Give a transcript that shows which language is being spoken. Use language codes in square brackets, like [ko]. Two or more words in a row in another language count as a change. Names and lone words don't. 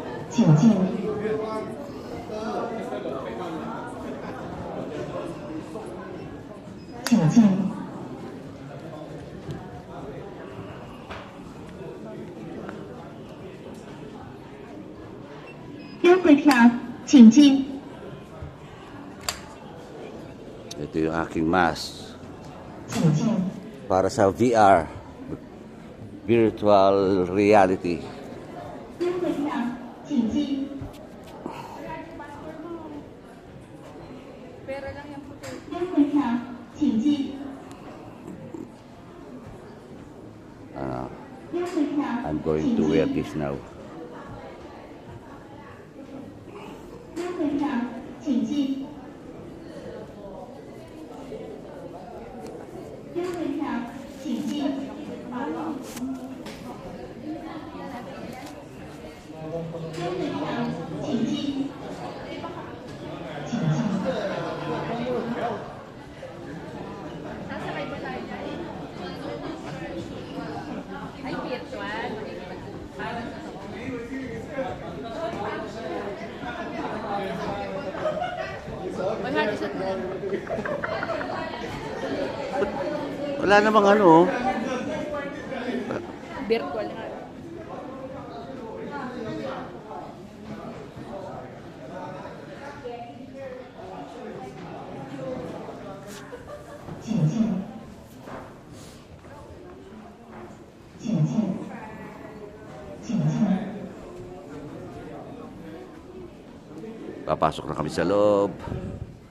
[zh] 请进，请进，优惠票，请进。 [tl] Ito yung aking mask [zh] 请进， [tl] para sa VR, [en] virtual reality. [zh] 优惠票，请进。 优惠票，请进。优惠票， [en] I'm going to wear this now. [zh] 优惠票，请进。优惠票，请进。优惠票，请进。请进。 [tl] Ay, virtual. Wala namang ano. Virtual nga. [zh] 请进，请进，请进。 [tl] Papasok na kami sa loob.